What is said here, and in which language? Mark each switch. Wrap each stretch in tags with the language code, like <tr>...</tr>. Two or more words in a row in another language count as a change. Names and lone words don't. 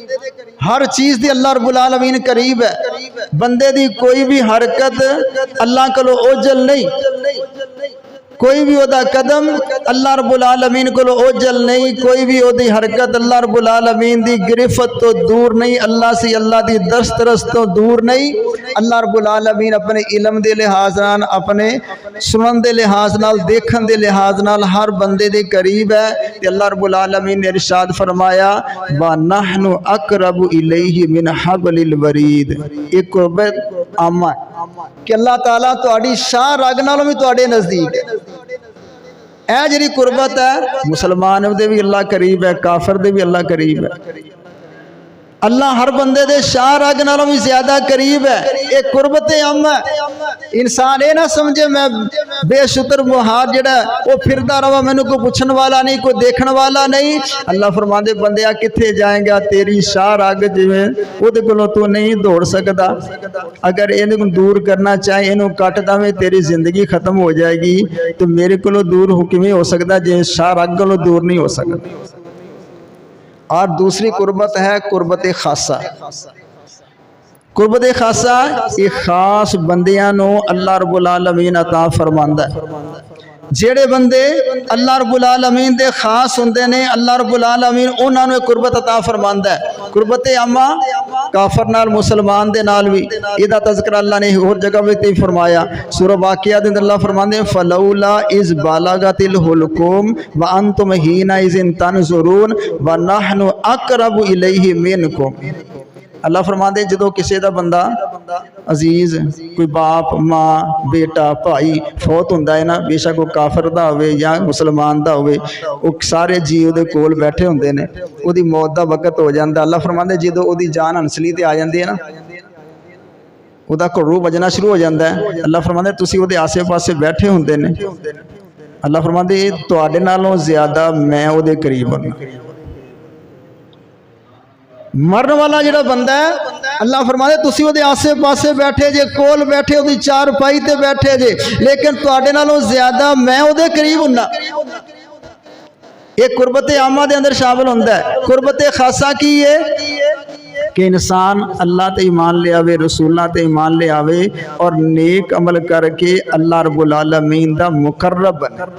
<pa>ہر چیز دی اللہ رب العالمین قریب ہے، بندے دی کوئی بھی حرکت اللہ کولوں اوجل نہیں، کوئی بھی ودا قدم اللہ رب العالمین کو اوجل نہیں، کوئی بھی ودی حرکت اللہ رب العالمین دی گرفت تو دور نہیں، اللہ سے اللہ دی دسترس تو دور نہیں، اللہ رب العالمین اپنے علم دے لحاظ نال، اپنے سنن دے لحاظ نال، دیکھن دے لحاظ نال ہر بندے دے قریب ہے، تے اللہ رب العالمین نے ارشاد فرمایا</pa> <ar>وَنَحْنُ أَقْرَبُ إِلَيْهِ مِنْ حَبْلِ الْوَرِيدِ،</ar> <pa>ایک قربت عامہ ہے کہ اللہ تعالیٰ تہاڈی شاہ رگ نالوں بھی تہاڈے نزدیک ہے۔ اے جڑی قربت ہے مسلمان دے بھی اللہ قریب ہے، کافر دے بھی اللہ قریب ہے، اللہ ہر بندے دے شاہ رگ نالوں بھی زیادہ قریب ہے.</pa> <ur>یہ قربت عام ہے.</ur> <pa>انسان یہ نہ سمجھے میں بے شتر محاج جڑا وہ پھردا رہا مینوں کوئی پوچھن والا نہیں کوئی دیکھن والا نہیں. اللہ فرماندے بندیا کتھے جائیں گا تیری شاہ رگ جویں اودے کولوں تو نہیں دوڑ سکدا. اگر اینوں دور کرنا چاہے اینوں کٹ داویں تیری زندگی ختم ہو جائے گی. تو میرے کولوں دور ہو کیویں ہو سکدا جے شاہ رگ کولوں دور نہیں ہو سکدا.</pa> <ur>اور دوسری قربت ہے قربت خاصہ.</ur> <pa>قربت خاصہ یہ خاص بندیاں نو اللہ رب العالمین عطا فرماندا ہے. جیڑے بندے اللہ رب العالمین دے خاص ہوندے نے اللہ رب العالمین انہاں نو قربت عطا فرماندا ہے. قربت عامہ کافر نال مسلمان دے نال بھی ایدا تذکرہ اللہ نے اور جگہ وچ فرمایا. سورہ واقعہ دے اندر اللہ فرماندے</pa> <ar>فلولا اذ بالغت الحلقوم وانتم حینئذ تنظرون ونحن اقرب الیہ منکم.</ar> <pa>اللہ فرماندے جدو کسی دا بندہ عزیز کوئی باپ ماں بیٹا بھائی فوت ہوندا ہے نا بے شک وہ کافر دا ہوئے یا مسلمان دا ہوئے وہ سارے جی وہ کول بیٹھے ہوندے نے وہ دی موت دا وقت ہو جاندا. اللہ فرماندے جدو وہ دی جان ہنسلی تے آ جاندی ہے نا وہ دا گھڑو بجنا شروع ہو جاندا ہے. اللہ فرماندے تسی وہ دے آسے پاسے بیٹھے ہوندے نے. اللہ فرماندے تواڈے نالوں زیادہ میں وہ دے قریب ہوں. مرن والا جڑا بندہ ہے اللہ فرماتے تسی وہ دے آسے پاسے بیٹھے جے کول بیٹھے وہ دی چار پائی تے بیٹھے جے لیکن تواڈے نالوں زیادہ میں وہ دے قریب ہوں. ایک قربت عامہ دے اندر شامل ہوندا ہے. قربت خاصہ کی ہے کہ انسان اللہ تے ایمان لے آوے رسولہ تے ایمان لے آوے اور نیک عمل کر کے اللہ رب العالمین دا مقرب بنے.</pa>